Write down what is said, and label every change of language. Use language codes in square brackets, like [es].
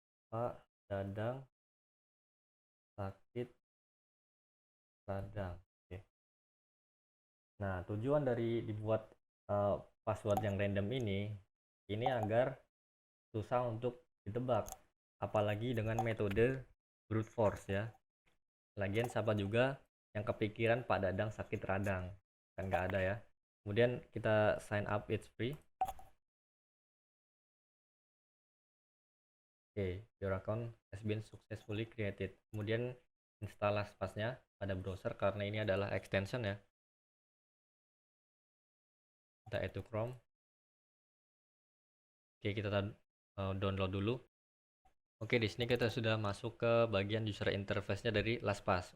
[id] Pak Dadang sakit radang. Oke. Nah, tujuan dari dibuat password yang random ini agar susah untuk ditebak, apalagi dengan metode brute force ya. Lagian siapa juga yang kepikiran Pak Dadang sakit radang, kan nggak ada ya. Kemudian kita sign up, [en] it's free. Oke, your account has been successfully created. [id] Kemudian install LastPass-nya pada browser karena ini adalah extension ya. Kita [en] add to Chrome. [id] Oke, kita download dulu. Oke, di sini kita sudah masuk ke bagian user interface-nya dari LastPass.